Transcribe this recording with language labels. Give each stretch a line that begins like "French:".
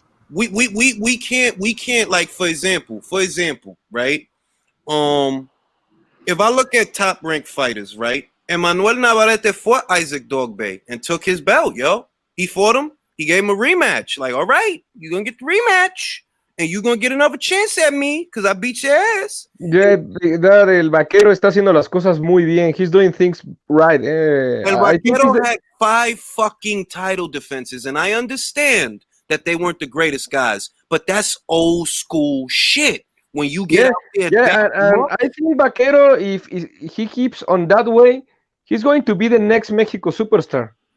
English: We can't, like, for example, right? If I look at top ranked fighters, right? Emmanuel Navarrete fought Isaac Dogbay and took his belt, yo. He fought him. He gave him a rematch. Like, all right, you're going to get the rematch. And you're going to get another chance at me because I beat your ass.
Spanish: Yeah, el Vaquero está haciendo las cosas muy bien.
English: He's doing things right. El Vaquero had 5 fucking title defenses. And I understand that they weren't the greatest guys. But that's old school shit. When you get out there. Yeah, and I think Vaquero, if he keeps on that way, he's going to be the next Mexico superstar.